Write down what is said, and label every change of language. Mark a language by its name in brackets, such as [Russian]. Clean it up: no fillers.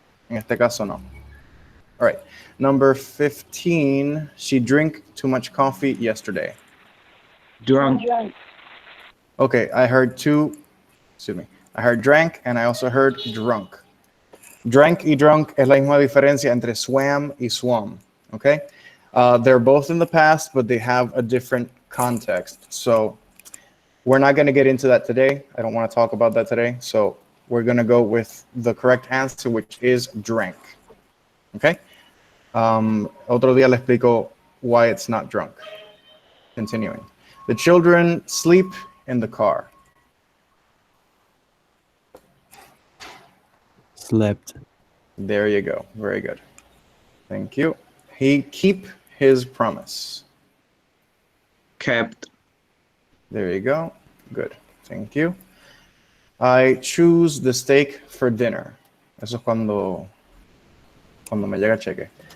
[Spanish] en este caso no. All right. [English] Number 15, she drank too much coffee yesterday. Drunk. Okay, I heard I heard drank and I also heard drunk. [Spanish] Drank y drunk es la misma diferencia entre swam y swum, okay? [English] They're both in the past, but they have a different context. So we're not going to get into that today. I don't want to talk about that today. So we're going to go with the correct answer, which is drank. Okay? Otro día le explico why it's not drunk. Continuing. The children sleep in the car. Slept. There you go. Very good. Thank you. He keep his promise. Kept. There you go. Good. Thank you. I choose the steak for dinner. [Spanish] Eso es cuando me llega el cheque.